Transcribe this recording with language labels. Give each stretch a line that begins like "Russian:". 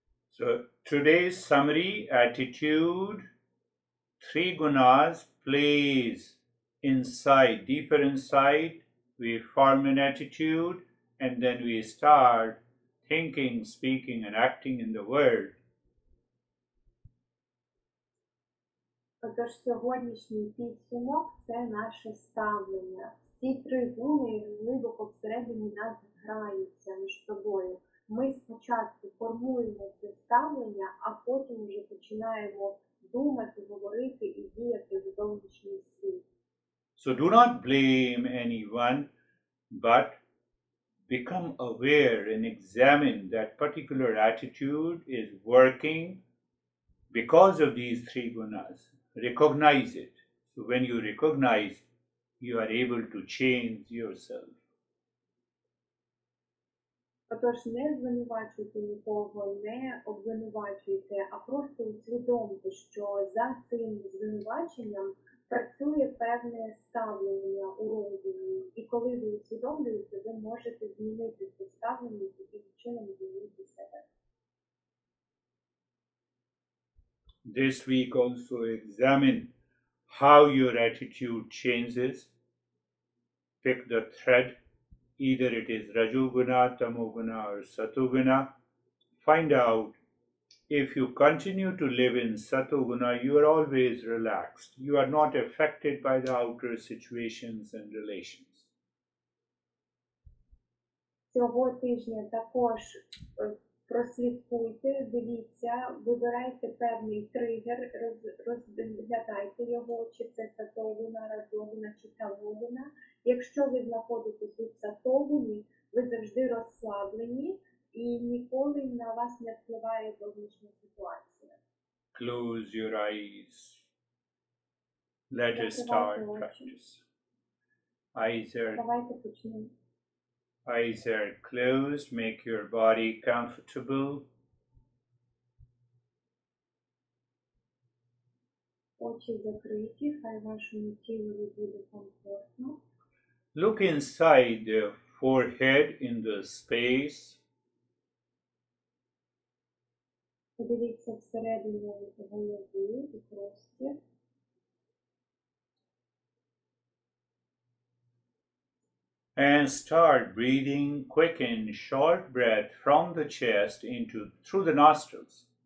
English: So today's summary: attitude, three gunas plays inside, deeper inside. We form an attitude and then we start thinking, speaking and acting in the world.
Ukrainian: Отож, сьогоднішній підсумок – це наше ставлення. Ці три гуни глибоко всередині нас граються між собою. Ми спочатку формуємо це ставлення, а потім вже починаємо думати, говорити і діяти в зовнішній світ.
English: So do not blame anyone, but become aware and examine that particular attitude is working because of these three gunas. Recognize it. So when you recognize, you are able to change yourself.
Ukrainian: Отож, не звинувачуйте нікого, не обвинувачуйте, а просто усвідомте, що за цим звинуваченням працює певне ставлення у розумі. І коли ви усвідомлюєте, ви можете змінити це ставлення і таким чином змінити себе.
English: This week also examine how your attitude changes. Pick the thread, either it is Rajoguna, Tamoguna or Satoguna. Find out if you continue to live in Satoguna, you are always relaxed. You are not affected by the outer situations and relations.
Ukrainian: Цього тижня також прослідкуйте, дивіться, вибирайте певний тригер, розглядайте його, чи це сатогуна, раджогуна, чи тамогуна. Якщо ви знаходитесь у сатогуні, ви завжди розслаблені і ніколи на вас не впливає зовнішня ситуація.
English: Close your eyes. Let us start practice.
Ukrainian: Давайте почнемо.
English: Eyes are closed. Make your body comfortable.
Ukrainian: Очі закриті, хай вашому тілу буде комфортно.
English: Look inside the forehead in the space.
Ukrainian: Подивіться всередину голови і простір.
English: And start breathing quick and short breath from the chest through the nostrils.